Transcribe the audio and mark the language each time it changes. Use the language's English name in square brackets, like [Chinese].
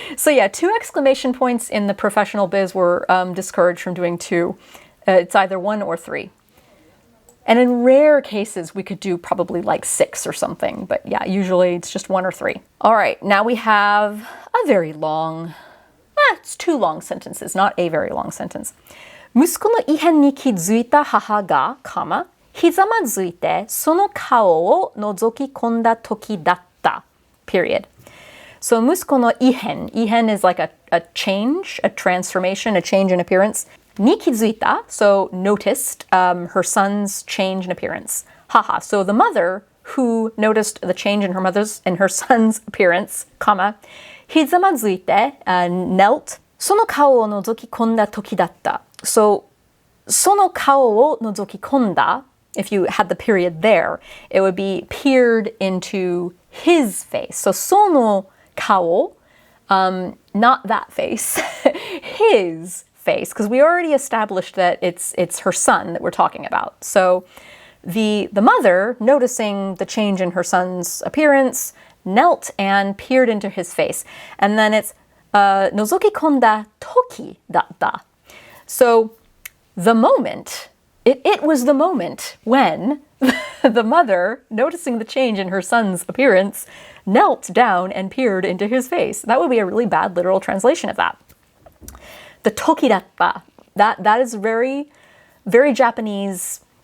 [English] So yeah, 2 exclamation points in the professional biz were discouraged from doing 2. It's either 1 or 3. And in rare cases, we could do probably like 6 or something. But yeah, usually it's just 1 or 3. All right, now we have a very long, it's 2 long sentences, not a very long sentence. [Japanese] 息子の異変に気づいた母が、ひざまずいてその顔を覗き込んだ時だった。 [English] Period. So [Japanese] 息子の異変. [English] 異変 is like a change, a transformation, a change in appearance. [Japanese] に気づいた, [English] so noticed her son's change in appearance. Haha. So the mother who noticed the change in her son's appearance, [Japanese] ひざまずいて [English] knelt [Japanese] その顔を覗き込んだ時だった. [English] So [Japanese] その顔を覗き込んだ. [English] If you had the period there, it would be peered into his face. So, [Japanese] その顔, [English] not that face, his face, because we already established that it's her son that we're talking about. So, the mother, noticing the change in her son's appearance, knelt and peered into his face. And then it's [Japanese] 覗き込んだ時だった. [English] So, the moment. It was the moment when the mother, noticing the change in her son's appearance, knelt down and peered into his face. That would be a really bad literal translation of that. The [Japanese] tokidatta, [English] that is very, very Japaneseism.